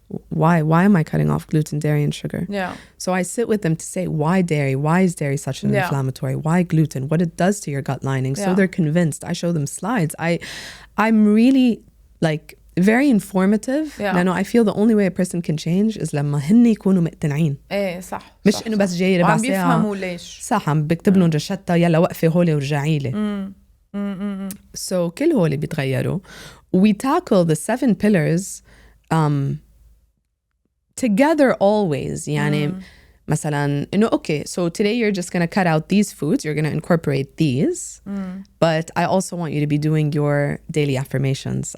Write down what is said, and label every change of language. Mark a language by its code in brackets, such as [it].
[en] Why am I cutting off gluten, dairy, and sugar? So I sit with them to say, why dairy? Why is dairy such an inflammatory? Why gluten? What it does to your gut lining? So they're convinced. I show them slides. I'm really like... very informative. لأنه I feel the only way a person can change is [ar] لما هن يكونوا مقتنعين. صح. مش إنه بس جاي ربع ساعة. وعم بيفهموا ليش. صح، عم بكتب لهم روشتة يلا وقفي هولي ورجعي لي. So كل هولي بيتغيروا. [en] We tackle the 7 pillars together always. [ar] يعني مثلا إنه [en] okay, so today you're just going to cut out these foods, you're going to incorporate these, but I also want you to be doing your daily affirmations.